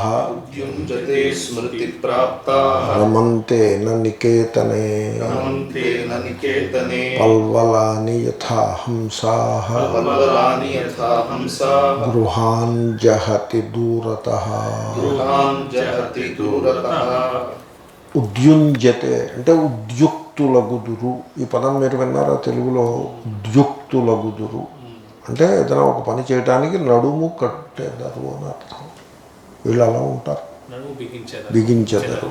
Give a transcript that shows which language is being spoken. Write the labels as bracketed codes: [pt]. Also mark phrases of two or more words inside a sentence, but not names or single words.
[sa] उद्युञ्जते स्मृतिप्राप्ताः रमन्ते न निकेतने रमन्ते न निकेतने पल्वलानि यथा हंसाः पल्वलानि यथा हंसाः गृहान् जहति दूरतः। गृहान् जहति दूरतः। [te] ఉద్యుంజతే అంటే ఉద్యుక్తులగుదురు. ఈ పదం మీరు విన్నారా తెలుగులో? ఉద్యుక్తులగుదురు అంటే ఏదైనా ఒక పని చేయడానికి నడుము కట్టేదారు అని అర్థం. వీళ్ళు అలా ఉంటారు, బిగించెదరు.